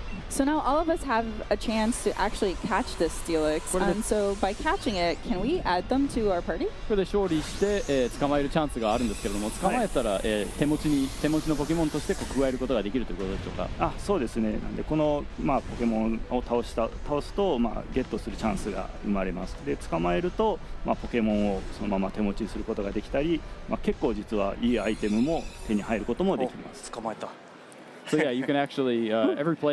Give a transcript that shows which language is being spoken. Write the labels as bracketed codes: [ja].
[en] So now all of us have a chance to actually catch this Steelix. So by catching it, can we add them to our party? [ja] これで勝利して、捕まえるチャンスがあるんですけれども、捕まえたら、手持ちのポケモンとしてこう加えることができるということでしょうか。あそうですね。なんでこの、まあ、ポケモンを倒すと、まあ、ゲットするチャンスが生まれます。で捕まえると、まあ、ポケモンをそのまま手持ちにすることができたり、まあ、結構実はいいアイテムも手に入ることもできます。捕まえた。 [en] So yeah, you can actually every player